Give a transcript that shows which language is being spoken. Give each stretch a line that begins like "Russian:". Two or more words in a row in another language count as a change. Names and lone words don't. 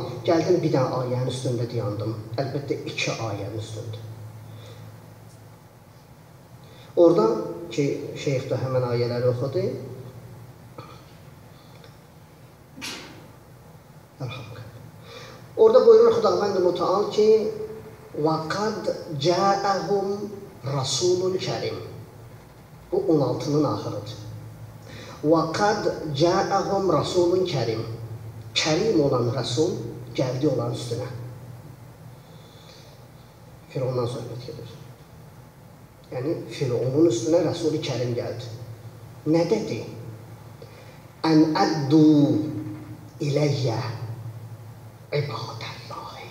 Azerbaijani: Gəldim bir dənə ayənin üstündə dayandım. Əlbəttə 2 ayənin üstündə. Oradan ki, şeyx də həmən ayələri oxudu. Orada buyurur Xudavənd Mütəal ki,
Arabic: وَقَدْ جَاءَهُمْ رَسُولٌ كَرِيمٌ.
Azerbaijani: Bu 16-nın axırıdır.
Arabic: وَقَدْ جَاءَهُمْ رَسُولٌ كَرِيمٌ.
Azerbaijani: Kərim olan Rəsul gəldi olan üstünə. Firavundan söhbət gedir. Yəni, Firavunun üstünə Rəsul-i Kərim gəldi. Nə dedi?
Arabic: أن أدوا إلي عباد الله.